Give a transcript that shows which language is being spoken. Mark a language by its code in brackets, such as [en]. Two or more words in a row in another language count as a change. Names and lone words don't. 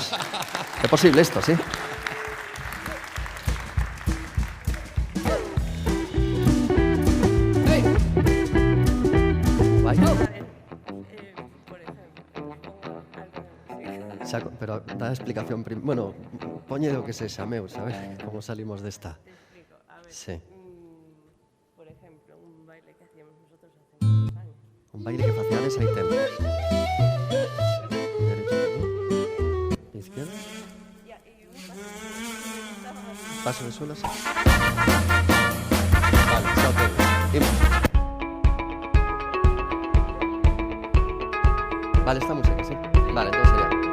[gl] É posible isto, sí? Vai. Pero dá a explicación... Bueno, poñe do que sexa, meu, sabes? Como salimos desta. Sí. [es] Por ejemplo, un baile que hacíamos nosotros hace muchos años. [gl] Un baile que facíades hai tempo. [es] Derecha, izquierda. Paso de suelas. [gl] Vale, xa tengo. Imos. Vale, esta música, sí. Vale, entonces sería...